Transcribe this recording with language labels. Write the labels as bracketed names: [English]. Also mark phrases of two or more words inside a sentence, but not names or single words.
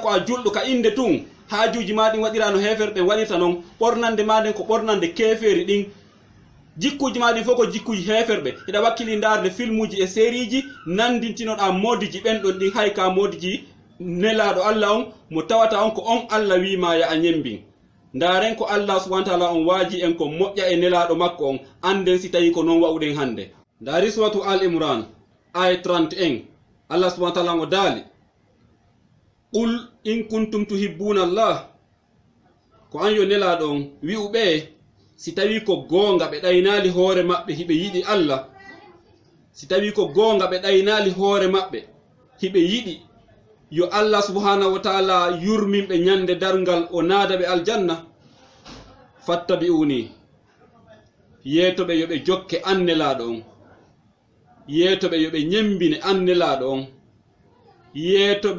[Fula] ko a julɗo ka inde tun haajuji ma ɗin waɗirano heferɓe ɓen waɗirta noon ɓornande ma ɗen ko ɓornande kefeeri ɗin jikkuji ma ɗin fof ko jikkuji heferɓe eɗa wakkili ndarde filmuji e série ji nandintinoɗa modiji ɓen ɗon ɗin hay ka modiji nelaɗo Allah on mo tawata on ko on Allah wima ya a ñembin ndaren ko Allah [Arabic] سبحانه وتعالى [Fula] on waaji en ko moƴƴa e nelaɗo makko on anden si tawi ko noon wa'uɗen hande ndari suratu al imran aya 31 Allah [Arabic] سبحانه وتعالى [Fula] o daali [Arabic] قل إن كنتم تحبون الله [Fula] ko an yo nelaɗo on wi'uɓe si tawi ko goonga ɓe ɗaynali hoore maɓɓe hiɓe yiɗi Allah si tawi ko goonga ɓe ɗaynali hoore maɓɓe hiɓe yiɗi yo Allah [Arabic] سبحانه وتعالى [Fula] yurminɓe ñande darngal o naada ɓe aljanna fattabi'uni yeetoɓe yoɓe jokke annelaɗo on yeetoɓe yoɓe ñembine annelaɗo on yeetoɓe